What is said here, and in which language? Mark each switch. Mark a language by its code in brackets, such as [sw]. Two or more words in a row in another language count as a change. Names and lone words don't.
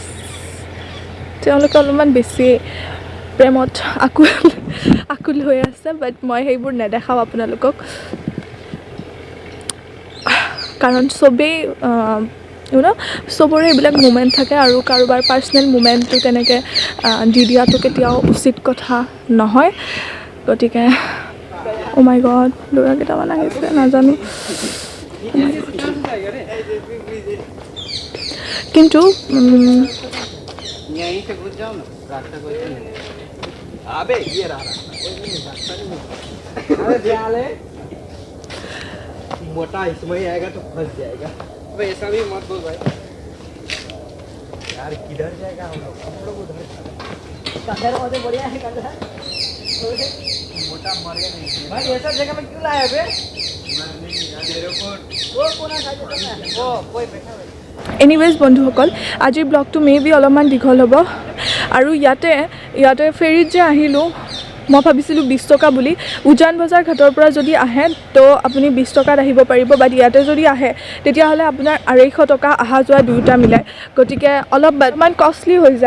[as] তেওঁলোকে অলপমান বেছি প্ৰেমত আকুল হৈ আছে, বাট মই সেইবোৰ নেদেখাওঁ আপোনালোকক, কাৰণ চবেই চবৰে এইবিলাক মুমেণ্ট থাকে আৰু কাৰোবাৰ পাৰ্চনেল মুমেণ্টটো তেনেকৈ দি দিয়াটো কেতিয়াও উচিত কথা নহয়। গতিকে [en] oh my god, [as] ল'ৰা কেইটামান আহিছে নাজানো। কিন্তু [hi] मोटा इसमें आएगा तो फंस जाएगा। अबे ऐसा भी मत बोल भाई यार, किधर जाएगा हम लोग उधर कदर होते बढ़िया है कदर मोटा मर गया नहीं भाई, ऐसा जगह में क्यों लाया बे? मेरे को वो कोना खा जाता है वो कोई बैठा है। [as] এনিৱেজ বন্ধুসকল, আজিৰ ব্লগটো মেবি অলপমান দীঘল হ'ব। আৰু ইয়াতে ফেৰীত যে আহিলোঁ, মই ভাবিছিলোঁ 20 টকা বুলি। উজান বজাৰ ঘাটৰ পৰা যদি আহে তো আপুনি 20 টকাত আহিব পাৰিব, বাট ইয়াতে যদি আহে তেতিয়াহ'লে আপোনাৰ 250 টকা অহা যোৱা দুয়োটা মিলাই, গতিকে অলপমান কষ্টলি হৈ যায়।